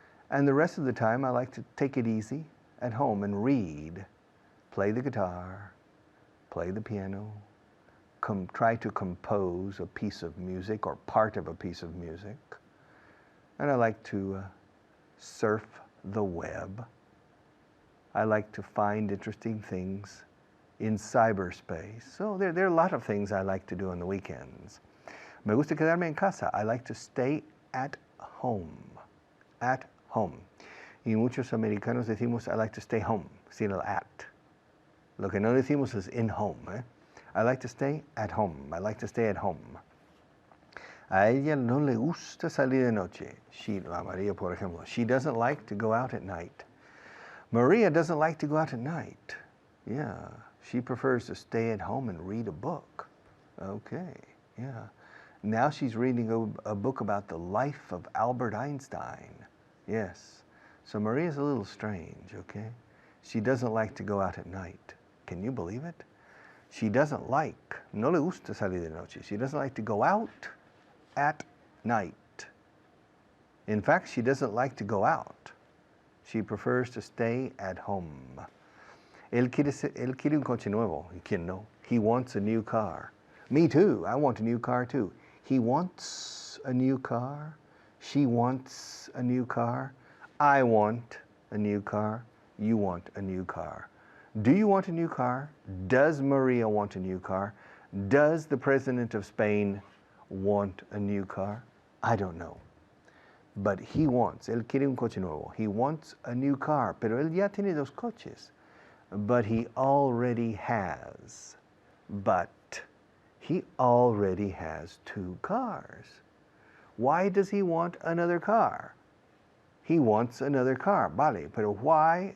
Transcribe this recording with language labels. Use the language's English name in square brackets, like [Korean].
[English] And the rest of the time I like to take it easy at home and read, play the guitar, play the piano, try to compose a piece of music or part of a piece of music. And I like to surf the web. I like to find interesting things in cyberspace. So there are a lot of things I like to do on the weekends. [Spanish] Me gusta quedarme en casa. [English] I like to stay at home. At home. [Spanish] Y muchos americanos decimos, [English] I like to stay home, [Spanish] sin el at. Lo que no decimos es [English] in home. I like to stay at home. I like to stay at home. [Spanish] A ella no le gusta salir de noche. A Maria, por ejemplo, [English] she doesn't like to go out at night. Maria doesn't like to go out at night. Yeah, she prefers to stay at home and read a book. Okay, yeah. Now she's reading a book about the life of Albert Einstein. Yes. So Maria's a little strange, okay? She doesn't like to go out at night. Can you believe it? She doesn't like, [Spanish] no le gusta salir de noche. [English] She doesn't like to go out at night. In fact, she doesn't like to go out. She prefers to stay at home. [Spanish] Él quiere un coche nuevo. ¿Quién no? [English] He wants a new car. Me too. I want a new car too. He wants a new car. She wants a new car. I want a new car. You want a new car. Do you want a new car? Does Maria want a new car? Does the President of Spain want a new car? I don't know. But he wants, [Spanish] él quiere un coche nuevo. [English] He wants a new car, [Spanish] pero él ya tiene dos coches. [English] But he already has. But he already has two cars. Why does he want another car? He wants another car, [Spanish] vale, pero [English] why?